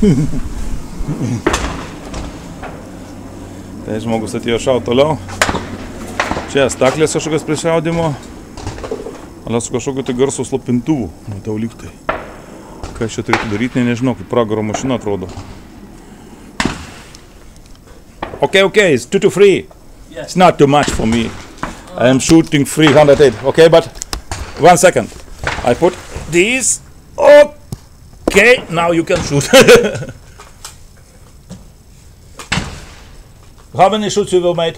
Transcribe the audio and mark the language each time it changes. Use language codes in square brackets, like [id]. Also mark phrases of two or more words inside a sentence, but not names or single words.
[lt] Tai žmogus atėjo šaut toliau. Čia staklės kažkokios prišaudimo. Ale su kažkokiu tai garso slopintuvu. Matau lygtai. Ką čia turėtų daryti, nežinau, kaip pragaro mašina atrodo. [en] Okay, it's 2 to 3. Yes. It's not too much for me. I am shooting 308. Okay, but 1 second. I put these. Okay, now you can shoot. How many shots you will make?